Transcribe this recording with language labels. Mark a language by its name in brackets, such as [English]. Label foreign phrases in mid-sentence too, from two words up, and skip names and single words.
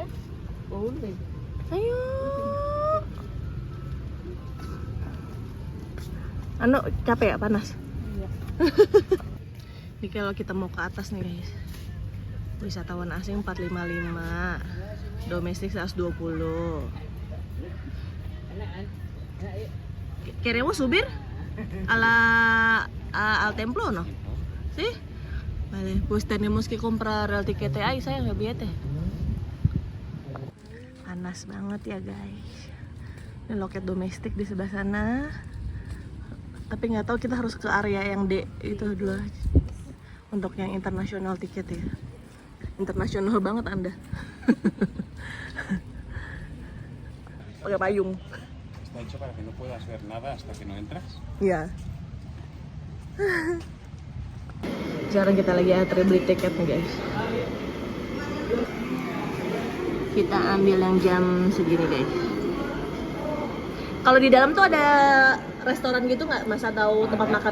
[Indonesian] Boleh. Ayo. Anu, capek ya, panas? Iya. Ini kalau kita mau ke atas nih guys. Wisatawan asing 455, domestik 120. [Spanish] Queremos subir al templo, ¿no? ¿Sí? Vale, pues tenemos que comprar el tiquete ahí, sayang, el billete. [Indonesian] Panas banget ya guys. Ini loket domestik di sebelah sana. Tapi nggak tahu, kita harus ke area yang D itu dulu untuk yang internasional tiket ya. Internasional banget Anda. Pakai payung. [Spanish] Está hecho para que no puedas ver nada hasta que no entras. [Indonesian] Iya. Sekarang kita lagi antri beli tiket nih guys. Kita ambil yang jam segini guys. Kalau di dalam tuh ada restoran gitu nggak, Mas, atau tempat makan?